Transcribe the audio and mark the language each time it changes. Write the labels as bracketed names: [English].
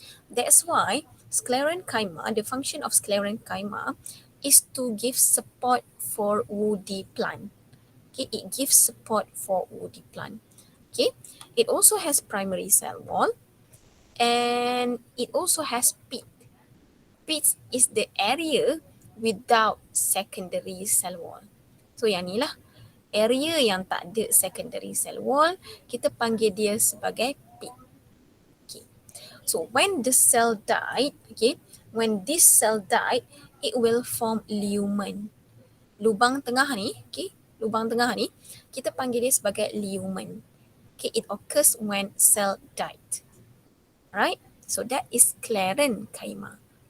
[English] That's why Sclerenchyma, the function of Sclerenchyma is to give support for woody plant. Okay, it gives support for woody plant. Okay, it also has primary cell wall and it also has pit. Pit is the area without secondary cell wall. [Malay] So yang ni lah, area yang tak ada secondary cell wall, kita panggil dia sebagai pit. [English] Okay. So when the cell died, okay, when this cell died, it will form lumen. [Malay] Lubang tengah ni, okay, lubang tengah ni, kita panggil dia sebagai lumen. [English] Okay, it occurs when cell died. Right? So that is Sclerenchyma.